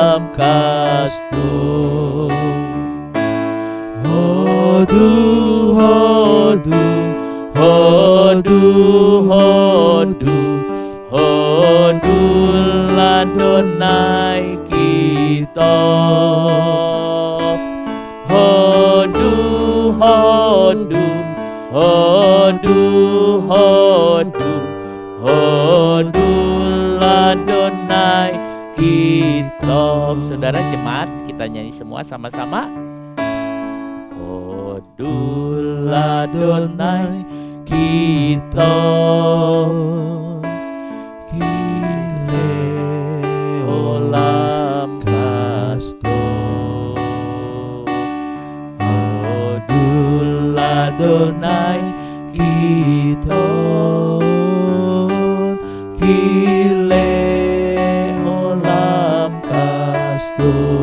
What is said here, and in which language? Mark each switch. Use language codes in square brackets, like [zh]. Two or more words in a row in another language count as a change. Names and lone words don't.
[id] kasih. [he] הודו, הודו, הודו, הודו, הודו לאדוני כי טוב. הודו, הודו, הודו, הודו, הודו לאדוני כי טוב. [id] Saudara jemaat, kita nyanyi semua sama-sama. [he] הודו לאדוני כי טוב, כי לעולם חסדו. הודו לאדוני כי טוב, כי לעולם חסדו.